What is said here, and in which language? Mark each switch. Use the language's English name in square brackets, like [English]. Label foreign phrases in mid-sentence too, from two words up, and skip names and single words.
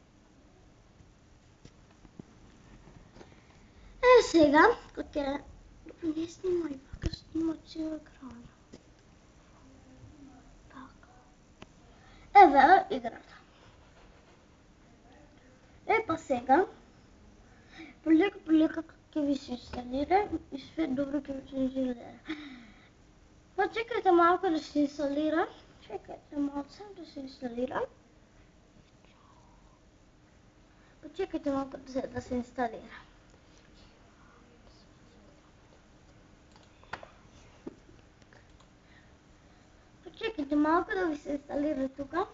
[Bulgarian] Сега, като не снимай, пак снима цял екран. [Macedonian] Еве играта. Па сега, полека ќе ви се инсталира и све добро ќе ви се инсталира. Почекайте малко да се инсталира. Чекайте малко да се инсталира. Почекайте малко да се инсталира. Почекайте малко да ви се инсталира тук.